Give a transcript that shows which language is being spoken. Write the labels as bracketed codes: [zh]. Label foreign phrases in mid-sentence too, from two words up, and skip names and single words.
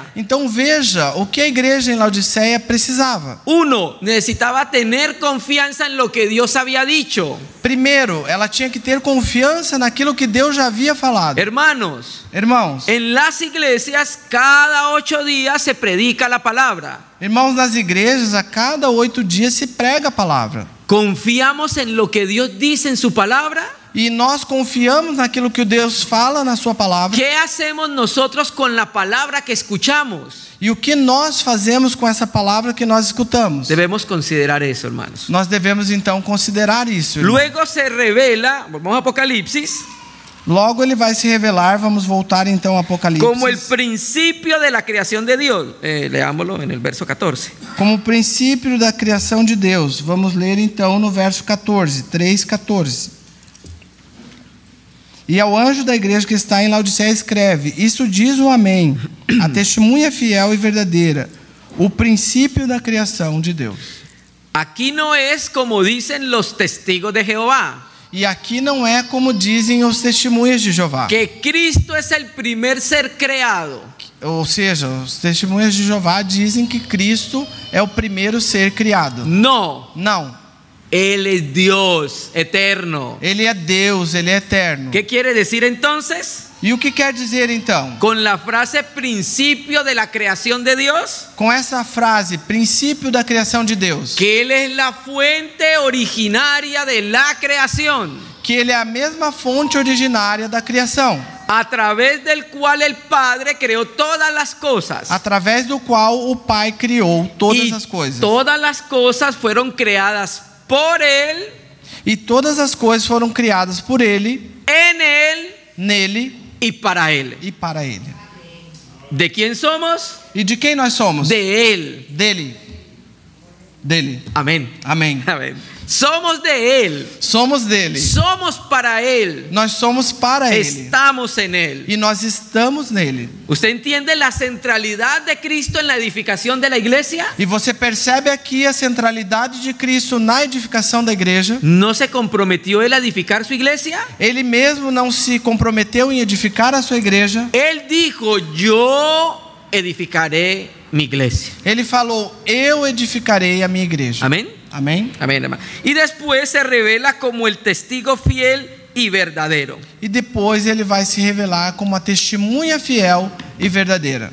[pt] Então veja o que a igreja em Laodiceia precisava. [es] Uno, necesitaba tener confianza en lo que Dios había dicho. [pt] Primeiro, ela tinha que ter confiança naquilo que Deus já havia falado. [es] Hermanos, [pt] Irmãos, [es] en las iglesias cada 8 días se predica la palabra. [pt] irmãos, nas igrejas a cada 8 dias se prega a palavra. [es] ¿Confiamos en lo que Dios dice en su palabra? [pt] E nós confiamos naquilo que Deus fala na sua palavra. [es] ¿Qué hacemos nosotros con la palabra que escuchamos? [pt] E o que nós fazemos com essa palavra que nós escutamos? [es] Debemos considerar eso, hermanos. [pt] Nós devemos então considerar isso. Irmão. [es] Luego se revela, vamos a Apocalipsis, [pt] Logo ele vai se revelar, vamos voltar então ao Apocalipse. [es] como el principio de la creación de Dios. Leámoslo en el verso 14. [pt] Como o princípio da criação de Deus. Vamos ler então no verso 14, 3:14. E ao anjo da igreja que está em Laodiceia escreve: Isso diz o Amém, a testemunha fiel e verdadeira, o princípio da criação de Deus. [es] Aquí no es como dicen los testigos de Jehová, [pt] E aqui não é como dizem os testemunhas de Jeová. [es] que Cristo es el primer ser creado. [pt] Ou seja, os testemunhas de Jeová dizem que Cristo é o primeiro ser criado. [es] No, [pt] Não, [es] Él es Dios eterno. [pt] ele é Deus, ele é eterno. [es] ¿Qué quiere decir entonces? [pt] E o que quer dizer então? [es] Con la frase principio de la creación de Dios, [pt] Com essa frase, princípio da criação de Deus, [es] que Él es la fuente originaria de la creación, [pt] que ele é a mesma fonte originária da criação, [es] a través del cual el Padre creó todas las cosas. [pt] através do qual o Pai criou todas [es] Y [pt] as coisas. [es] todas las cosas fueron creadas por Él, [pt] E todas as coisas foram criadas por ele, [es] en Él [pt] nele [es] y para Él. [pt] e para ele. [es] ¿De quién somos? [pt] E de quem nós somos? [es] De Él. [pt] Dele. Dele. [es] Amén. [pt] Amém. [es] Amén. Somos de Él. [pt] Somos dele. [es] Somos para Él. [pt] Nós somos para ele. [es] Estamos en Él. [pt] E nós estamos nele. [es] ¿Usted entiende la centralidad de Cristo en la edificación de la iglesia? [pt] E você percebe aqui a centralidade de Cristo na edificação da igreja. [es] ¿No se comprometió Él a edificar su iglesia? [pt] Ele mesmo não se comprometeu em edificar a sua igreja. [es] Él dijo: yo edificaré mi iglesia. [pt] Ele falou: eu edificarei a minha igreja. [es] Amén. [pt] Amém? [es] Amén, hermano. Y después se revela como el testigo fiel y verdadero. [pt] E depois ele vai se revelar como a testemunha fiel e verdadeira.